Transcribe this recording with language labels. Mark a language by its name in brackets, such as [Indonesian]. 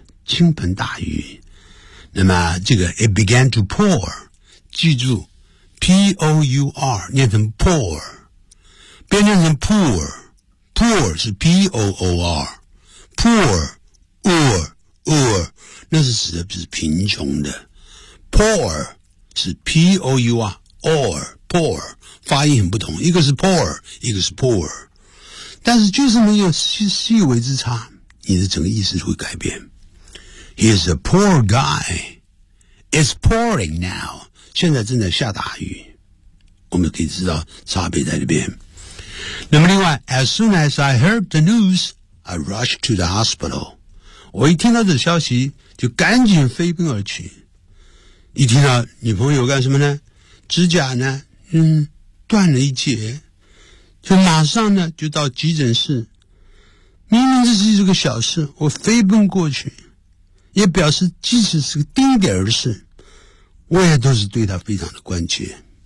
[Chinese] 倾盆大雨，那么这个 [English] it began to pour， [Chinese] 记住 P-O-U-R 念成 pour， 变念成 pour 是 P-O-O-R， pour or 那是指的是贫穷的， pour 是 P-O-U-R or pour， 发音很不同，一个是 pour， 一个是 pour， 但是就是没有 细微之差，你的整个意思会改变。 [English] He's a poor guy. It's pouring now. [Chinese] 现在正在下大雨。我们可以知道差别在那边。那么另外 [English] ,as soon as I heard the news, I rushed to the hospital. [Chinese] 我一听到这消息就赶紧飞奔而去。一听到女朋友干什么呢，指甲呢断了一截。就马上呢就到急诊室。明明这是一个小事，我飞奔过去。也表示即使是个丁点儿的事，我也都是对他非常的关切。